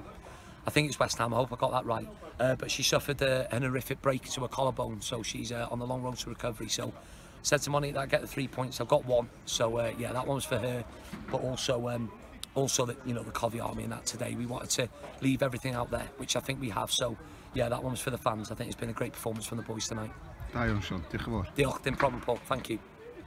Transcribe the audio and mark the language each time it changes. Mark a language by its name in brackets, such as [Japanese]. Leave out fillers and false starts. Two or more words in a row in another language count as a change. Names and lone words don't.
[English] I think it's West Ham, I hope I got that right. But she suffered an horrific break to her collarbone, so she's on the long road to recovery. So I said to Monique that I'd get the 3 points. I've got one, so yeah, that one was for her. But also that, you know, the Covey Army and that today, we wanted to leave everything out there, which I think we have. So yeah, that one was for the fans. I think it's been a great performance from the boys tonight. [Welsh] Da iawn, Sean. Diolch yn fawr. Diolch, dim problem, Paul. [English] Thank you.